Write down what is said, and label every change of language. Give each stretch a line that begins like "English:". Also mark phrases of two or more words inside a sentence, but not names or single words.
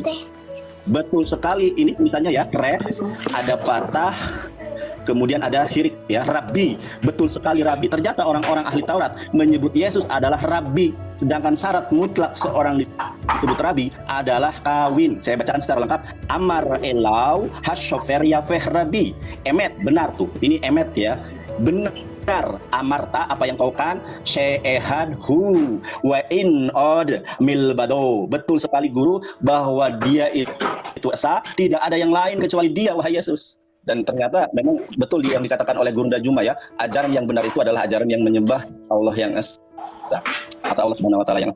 Indonesian: Betul sekali, ini tulisannya ya, res, ada patah, kemudian ada hirik ya, rabbi. Betul sekali rabbi. Ternyata orang-orang ahli Taurat menyebut Yesus adalah rabbi, sedangkan syarat mutlak seorang disebut rabbi adalah kawin. Saya bacakan secara lengkap.
Hebrew: אמר אליו הסופר יפה רבי.
Indonesian: Emet, benar tuh. Ini emet ya. Benar. Amarta, apa yang kau kan?
Hebrew: שאחד הוא ואין עוד מלבדו.
Indonesian: Betul sekali guru bahwa dia itu esa, tidak ada yang lain kecuali dia, wahai Yesus. Dan ternyata memang betul yang dikatakan oleh Guru Juma ya, ajaran yang benar itu adalah ajaran yang menyembah Allah yang esa atau Allah
Arabic: سبحانه و تعالى
Indonesian: yang esa.